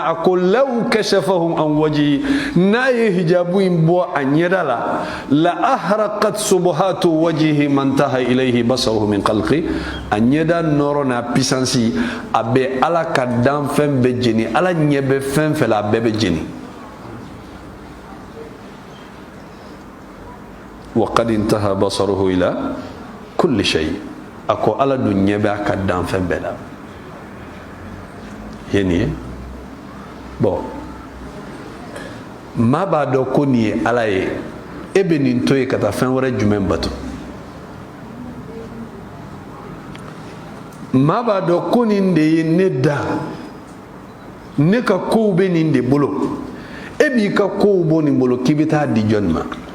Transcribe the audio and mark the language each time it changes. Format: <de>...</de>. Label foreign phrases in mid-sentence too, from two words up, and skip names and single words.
<bm>a ko</bm> <ar>لو كشفه عن وجهه,</ar> <bm>n'a ye hijabu in bɔ a ɲɛda la,</bm> <ar>لأحرقت سبحات وجهه ما انتهى إليه بصره من خلقه,</ar> <bm>a ɲɛda nɔrɔ n'a pisansi a bɛ ala ka danfɛn bɛɛ jeni, ala ɲɛ bɛ fɛn fɛn la a bɛɛ bɛ jeni.</bm> <ar>وقد انتهى بصره إلى كل شيء.</ar> <bm>ako ala du ɲɛ bɛ a ka danfɛn bɛɛ la. ye nin ye bon maa b'a dɔn ko nin ye ala ye, e bɛ nin to ye ka taa fɛn wɛrɛ jumɛn bato? maa b'a dɔn ko nin de ye ne da, ne ka kow bɛ nin de bolo, e b'i ka kow bɔ nin bolo k'i bɛ taa di jɔnni ma?</bm>